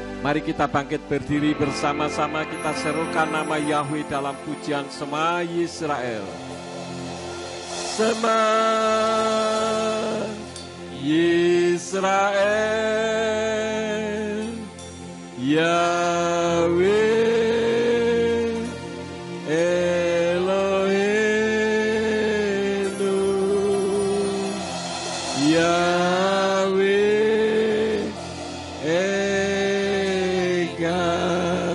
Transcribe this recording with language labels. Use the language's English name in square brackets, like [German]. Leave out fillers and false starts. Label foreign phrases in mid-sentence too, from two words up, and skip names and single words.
[Indonesian] Mari kita bangkit berdiri bersama-sama, kita serukan nama Yahweh dalam pujian Shema Yisrael. [Hebrew] שמע ישראל, יהוה אלהינו, יהוה אחד.